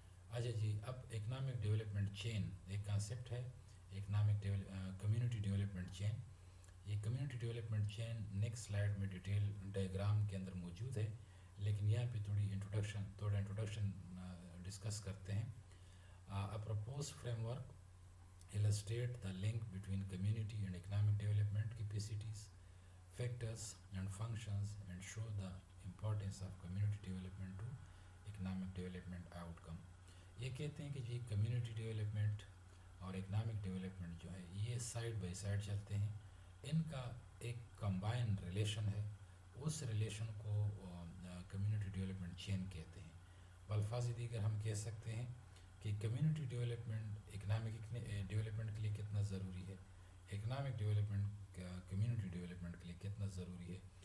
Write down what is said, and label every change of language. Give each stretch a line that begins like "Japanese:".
Urdu: اچھا جی، اب economic development چین ایک کانسیپٹ ہے، اکنامک کمیونٹی ڈیولپمنٹ چین. یہ کمیونٹی ڈیولپمنٹ چین نیکسٹ سلائیڈ میں ڈیٹیل ڈائیگرام کے اندر موجود ہے، لیکن یہاں پہ تھوڑا انٹروڈکشن ڈسکس کرتے ہیں.
English: A proposed framework illustrate the link between community and economic development capacities, factors and functions, and show the importance of community development to economic development outcome.
Urdu: یہ کہتے ہیں کہ جی کمیونٹی ڈیولپمنٹ اور economic development جو ہے یہ side by side چلتے ہیں، ان کا ایک کمبائن ریلیشن ہے، اس ریلیشن کو کمیونٹی ڈیولپمنٹ چین کہتے ہیں. بالفاظ دیگر ہم کہہ سکتے ہیں کہ کمیونٹی ڈیولپمنٹ اکنامک ڈیولپمنٹ کے لیے کتنا ضروری ہے، اکنامک ڈیولپمنٹ کمیونٹی ڈیولپمنٹ کے لیے کتنا ضروری ہے.